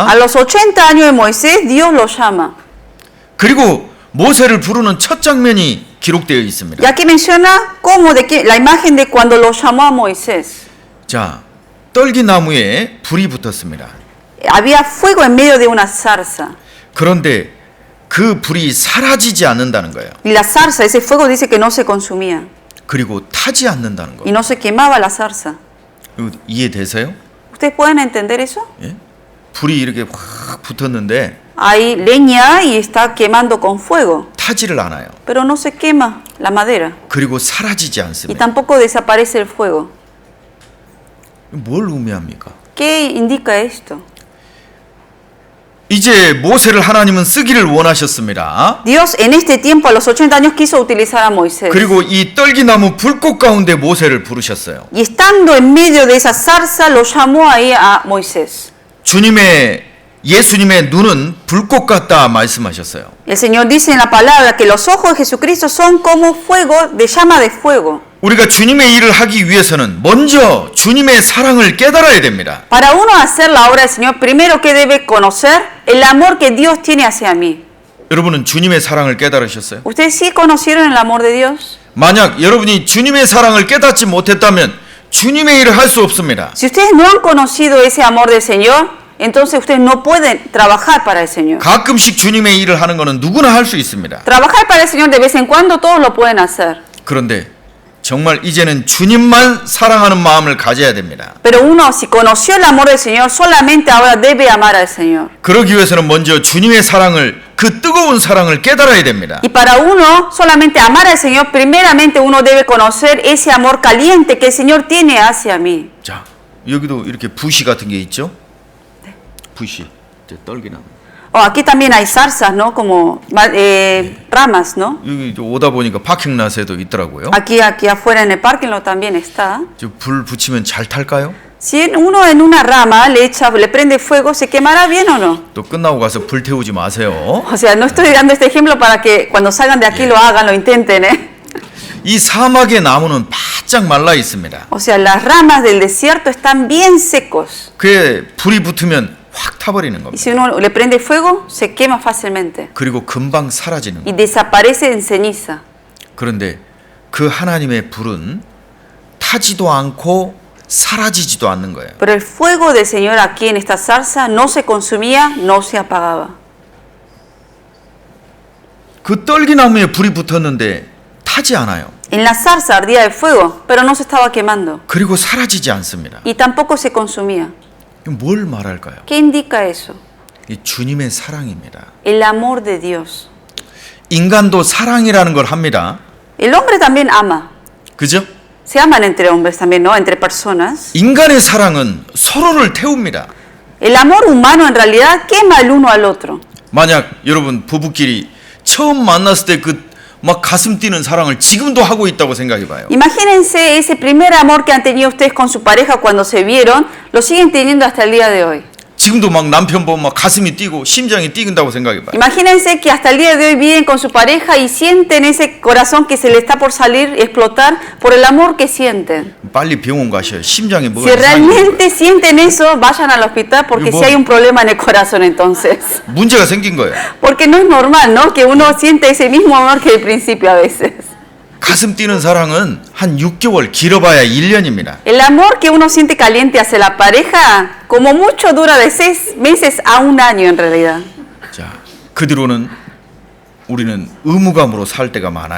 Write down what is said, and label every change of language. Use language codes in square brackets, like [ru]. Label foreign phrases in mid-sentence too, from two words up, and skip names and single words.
[es] A los 80 años de Moisés, Dios lo llama. [ko] 그리고 모세를 부르는 첫 장면이 기록되어 있습니다. [es] Y aquí menciona cómo, la imagen de cuando lo llamó a Moisés. [ko] 자, 떨기나무에 불이 붙었습니다. [es] Había fuego en medio de una zarza. [ko] 그런데 그 불이 사라지지 않는다는 거예요. [es] Y la zarza, ese fuego dice que no se consumía. [ko] 그리고 타지 않는다는 [es] Y [ko] 거예요. [es] no se quemaba la zarza. [ko] 이거 이해되세요? [es] ¿Ustedes pueden entender eso? [ko] 예? 불이 이렇게 확 붙었는데 [es] Hay leña y está quemando con fuego. [ko] 타지를 않아요. [es] Pero no se quema la madera. [ko] 그리고 사라지지 [es] Y [ko] 않습니다. [es] tampoco desaparece el fuego. [ko] 뭘 의미합니까? [es] ¿Qué indica esto? [ko] 이제 모세를 하나님은 쓰기를 원하셨습니다. [es] Dios en este tiempo, a los 80 años, quiso utilizar a Moisés. [ko] 그리고 이 떨기나무 불꽃 가운데 모세를 부르셨어요. [es] Y estando en medio de esa zarza, lo llamó ahí a Moisés. [ko] 주님의 예수님의 눈은 불꽃 같다 말씀하셨어요. [es] El Señor dice en la palabra que los ojos de Jesucristo son como fuego, de llama de fuego. [ko] 우리가 주님의 일을 하기 위해서는 먼저 주님의 사랑을 깨달아야 됩니다. [es] Para uno hacer la obra del Señor, primero que debe conocer el amor que Dios tiene hacia mí. [ko] 여러분은 주님의 사랑을 깨달으셨어요? [es] ¿Ustedes sí conocieron el amor de Dios? [ko] 만약 여러분이 주님의 사랑을 깨닫지 못했다면 주님의 일을 할 수 없습니다. [es] Si ustedes no han conocido ese amor del Señor, entonces ustedes no pueden trabajar para el Señor. [ko] 가끔씩 주님의 일을 하는 것은 누구나 할 수 있습니다. [es] Trabajar para el Señor de vez en cuando todos lo pueden hacer. [ko] 그런데 정말 이제는 주님만 사랑하는 마음을 가져야 됩니다. [es] Pero uno, si conoció el amor del Señor, solamente ahora debe amar al Señor. [ko] 그러기 위해서는 먼저 주님의 사랑을, 그 뜨거운 사랑을 깨달아야 됩니다. [es] Y para uno solamente amar al Señor, primeramente uno debe conocer ese amor caliente que el Señor tiene hacia mí. [ko] 자, 여기도 이렇게 부시 같은 게 있죠? 부시, 떨기나무. [es] Aquí también hay zarzas, ¿no? Como ramas, ¿no? [ko] 여기 오다 보니까 파킹랏에도 있더라고요. [es] Aquí afuera en el [en] parking lot [es] también está. [ko] 불 붙이면 잘 탈까요? [es] Si uno en una rama le prende fuego, ¿se quemará bien o no? [ko] 또 끝나고 가서 불 태우지 마세요. [es] O sea, no estoy dando este ejemplo para que cuando salgan de aquí lo hagan, lo intenten, ¿eh? [ko] 이 사막의 나무는 바짝 말라 있습니다. [es] O sea, las ramas del desierto están bien secos. [ko] 그에 불이 붙으면 확 타버리는 [es] Y [ko] 겁니다. [es] si uno le prende fuego, se quema fácilmente. [ko] 그리고 금방 사라지는 [es] Y [ko] 겁니다. [es] desaparece en ceniza. [ko] 그런데 그 하나님의 불은 타지도 않고 사라지지도 않는 거예요. [es] Pero el fuego del Señor aquí en esta zarza no se consumía, no se apagaba. [ko] 그 떨기나무에 불이 붙었는데 타지 않아요. [es] En la zarza ardía el fuego, pero no se estaba quemando. [ko] 그리고 사라지지 않습니다. [es] Y tampoco se consumía. [ko] 뭘 말할까요? [es] ¿Qué indica eso? [ko] 이 주님의 사랑입니다. [es] El amor de Dios. [ko] 인간도 사랑이라는 걸 합니다. [es] El hombre también ama. [ko] 그죠? [es] Se aman entre hombres también, ¿no? Entre personas. [ko] 인간의 사랑은 서로를 태웁니다. [es] El amor humano en realidad quema el uno al otro. [ko] 만약 여러분 부부끼리 처음 만났을 때 그 막 가슴 뛰는 사랑을 지금도 하고 있다고 생각해 봐요. [es] Imagínense ese primer amor que han tenido ustedes con su pareja cuando se vieron, lo siguen teniendo hasta el día de hoy. [ko] 지금도 막 남편 보면 막 가슴이 뛰고 심장이 뛰긴다고 생각해 봐요. [es] Imagínense que hasta el día de hoy viven con su pareja y sienten ese corazón que se le está por salir, explotar por el amor que sienten. [ko] 빨리 병원 가셔요. 심장에 뭐가 [es] Si [ko] 이상해. [es] realmente sienten eso, vayan al hospital porque si hay un problema en el corazón entonces. [ko] 문제가 생긴 거예요. [es] Porque no es normal, ¿no? Que uno siente ese mismo amor que al principio a veces. [ko] 가슴 뛰는 사랑은 한 6개월, 길어봐야 1년입니다. [es] El amor que uno siente caliente hacia la pareja, como mucho dura de 6 meses a 1 año en realidad. [ko] 자, 그 뒤로는 우리는 의무감으로 살 때가 많아요.